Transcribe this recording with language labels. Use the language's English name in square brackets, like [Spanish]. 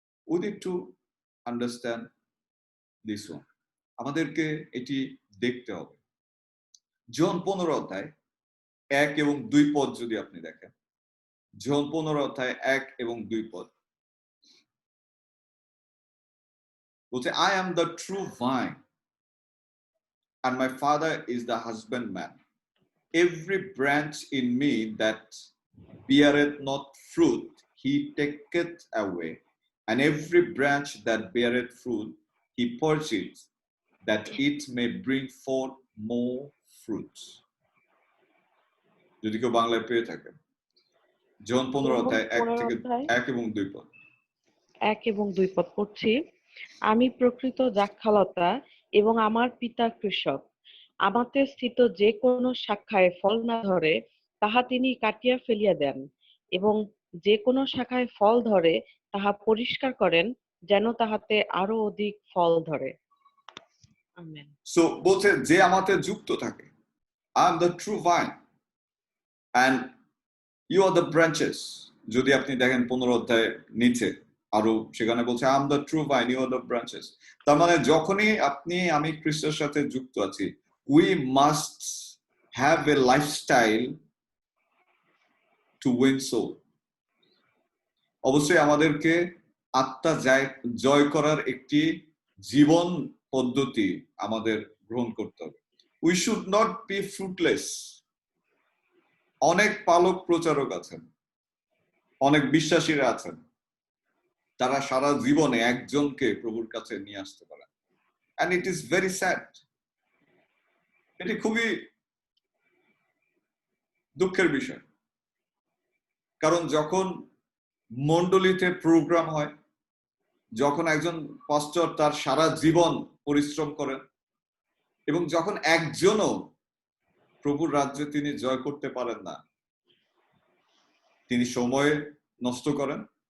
[English] We need to understand this one. [Bangla] আমাদেরকে এটি দেখতে হবে। জন 15 অধ্যায় 1 এবং 2 পদ যদি আপনি দেখেন, জন 15 অধ্যায় 1 এবং 2 পদ বলছে, [English] I am the true vine and my Father is the husbandman. Every branch in me that beareth not fruit, he taketh away, and every branch that beareth fruit, he purges, that it may bring forth more fruits. [Bangla] যদি কেউ বাংলায় পেয়ে থাকেন, জন 15 অধ্যায় 1 এবং 2 পদ। 1 এবং 2 পদ পড়ছি। আমি প্রকৃত দ্রাক্ষালতা এবং আমার পিতা কৃষক। আমাতে স্থিত যে কোনো শাখায় ফল না ধরে তাহা তিনি কাটিয়া ফেলিয়া দেন, এবং যে কোনো শাখায় ফল ধরে তাহা পরিষ্কার করেন, যেন তাহাতে আরো অধিক ফল ধরে। আমেন। সো বলছে যে আমাতে যুক্ত থাকে, [English] I am the true vine and you are the branches. [Bangla] যদি আপনি দেখেন 15 অধ্যায় নিচে আরো সেখানে বলছে [English] I am the true vine, you are the branches. [Bangla] তার মানে যখনই আমি খ্রিস্টের সাথে যুক্ত আছি, [English] we must have a lifestyle to win soul. [Bangla] অবশ্যই আমাদেরকে আত্মা জয় করার একটি জীবন পদ্ধতি আমাদের গ্রহণ করতে হবে। [English] We should not be fruitless. [Bangla] অনেক পালক প্রচারক আছেন, অনেক বিশ্বাসীরা আছেন, তারা সারা জীবনে একজনকে প্রভুর কাছে নিয়ে আসতে পারেন, [English] and it is very sad. [Bangla] এটি খুবই দুঃখের বিষয়, কারণ যখন মণ্ডলীতে প্রোগ্রাম হয়, যখন একজন পাস্টর তার সারা জীবন পরিশ্রম করেন এবং যখন একজনও প্রভুর রাজ্যে তিনি জয় করতে পারেন না, তিনি সময় নষ্ট করেন,